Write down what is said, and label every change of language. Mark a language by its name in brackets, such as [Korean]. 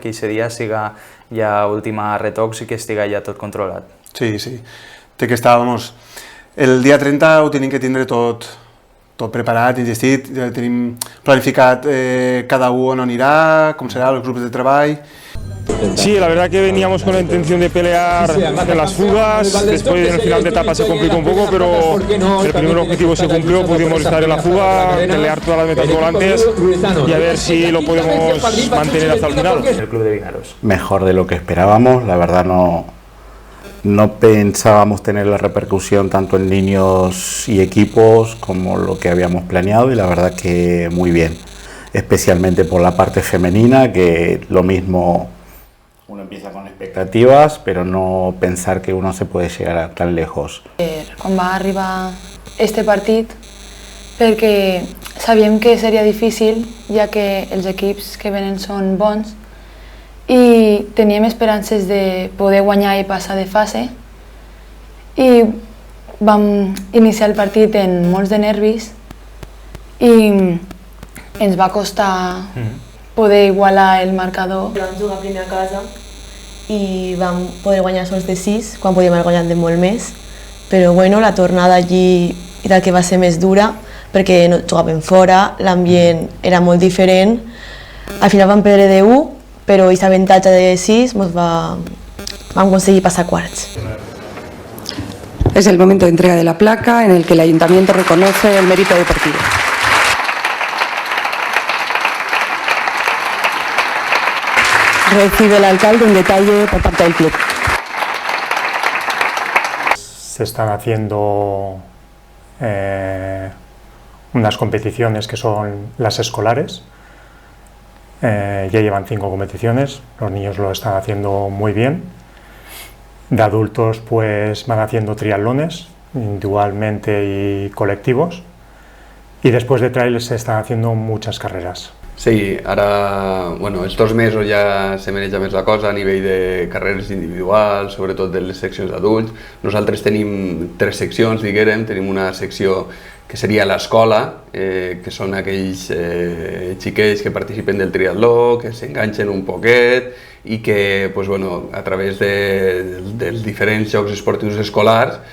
[Catalan] Que aquest dia siga ja última retocs i que estiga ja tot controlat. Sí, sí. Té que estar, vamos, el dia 30 ho tenim que tindre tot preparat, ingestit, ja tenim planificat cada un on anirà, com serà, els grups de treball. [Spanish] Sí, la verdad que veníamos con la intención de pelear en las fugas, después en el final de etapa se complicó un poco, pero el primer objetivo se cumplió, pudimos estar en la fuga, pelear todas las metas volantes y a ver si lo podemos mantener hasta el final. El club de Vinaros. Mejor de lo que esperábamos, la verdad no pensábamos tener la repercusión tanto en niños y equipos como lo que habíamos planeado y la verdad que muy bien, especialmente por la parte femenina, que lo mismo uno empieza con expectativas, pero no pensar que uno se puede llegar tan lejos. [Catalan] Quan va arribar este partit, perquè sabíem que seria difícil, ja que els equips que venen són bons, i teníem esperances de poder guanyar i passar de fase, i vam iniciar el partit en molts de nervis i ens va costar poder igualar el marcador. Vam jugar primer a casa i vam poder guanyar sols de 6, quan podíem haver guanyat de molt més, però bueno, la tornada allí era el que va ser més dura, perquè no jugàvem fora, l'ambient era molt diferent, al final vam perdre de 1, però aquest avantatge de 6 vam aconseguir passar quarts. [Spanish] Es el momento de entrega de la placa en el que el Ayuntamiento reconoce el mérito deportivo. Recibe el alcalde un detalle por parte del club. Se están haciendo unas competiciones que son las escolares. Ya llevan 5 competiciones, los niños lo están haciendo muy bien. De adultos pues van haciendo triatlones, individualmente y colectivos. Y después de trail se están haciendo muchas carreras. [Catalan] Sí, ara, bueno, estos mesos ja se maneja més la cosa a nivell de carreres individuals, sobretot de les seccions d'adults. Nosaltres tenim 3 seccions, diguérem, tenim una secció que seria l'escola, que són aquells xiquets que participen del triatló, que s'enganxen un poquet i que, pues, bueno, a través dels diferents jocs esportius escolars...